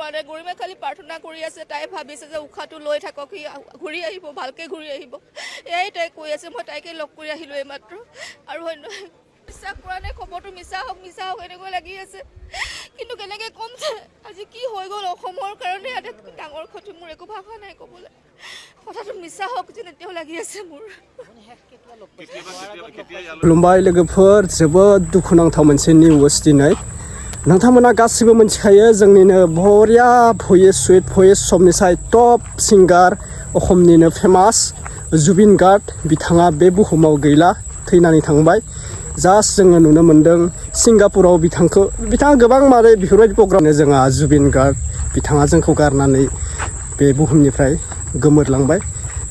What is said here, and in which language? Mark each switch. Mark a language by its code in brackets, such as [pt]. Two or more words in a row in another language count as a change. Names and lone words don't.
[as] পোৱাৰে গৰিমে খালি প্ৰাৰ্থনা কৰি আছে তাই ভাবিছে যে উখাটো লৈ থাকক সি ঘূৰি আহিব ভালকে ঘূৰি আহিব এই তাই কৈ আছে মই তাইকে লগ কৰি আহিলো এইমাত্ৰ আৰু বিশ্বাস কৰা নাই খবৰটো মিছা হওক এনেকৈ লাগি আছে কিন্তু কেনেকৈ ক'ম যে আজি কি হৈ গ'ল অসমৰ কাৰণে আটাইতকৈ ডাঙৰ ক্ষতি মোৰ একো ভাষা নাই ক'বলৈ কথাটো মিছা হওক যেন এতিয়াও লাগি আছে মোৰ [brx] खुलुमबाय लोगोफोर जोबोद दुखुनांथाव मोनसे निउस दिनै नोंथांमोना गासिबो मिथिखायो जोंनिनो बरिया भइस समनिसाय [en] top singer [brx] अखमनिनो फेमास जुबिन गार्ग बिथाङा बे बुहुमाव गैला थैनानै थांबाय जास्ट जोङो नुनो मोन्दों सिंगापुराव बिथाङा गोबां मारै बेफोरबायदि प्रग्रामनो जोंहा जुबिन गार्ग बिथाङा जोंखौ गारनानै बे बुहुमनिफ्राय गोमोरलांबाय दा